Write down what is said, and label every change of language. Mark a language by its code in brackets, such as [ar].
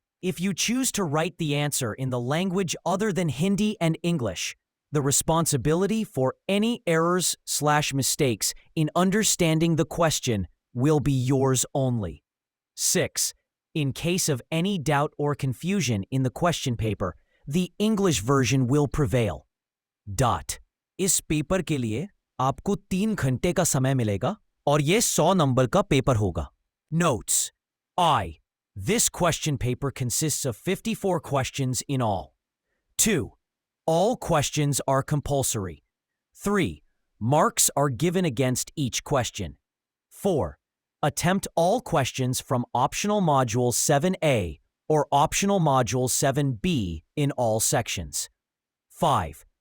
[en] If you choose to write the answer in the language other than Hindi and English, the responsibility for any errors/mistakes in understanding the question will be yours only. 6. In case of any doubt or confusion in the question paper, the English version will prevail. [hi] इस paper के लिए आपको 3 घंटे का समय मिलेगा और ये 100 नंबर का पेपर होगा। [en] Notes. I. This question paper consists of 54 questions in all. 2. All questions are compulsory. 3. Marks are given against each question. 4. Attempt all questions from optional module 7A or optional module 7B in all sections. 5.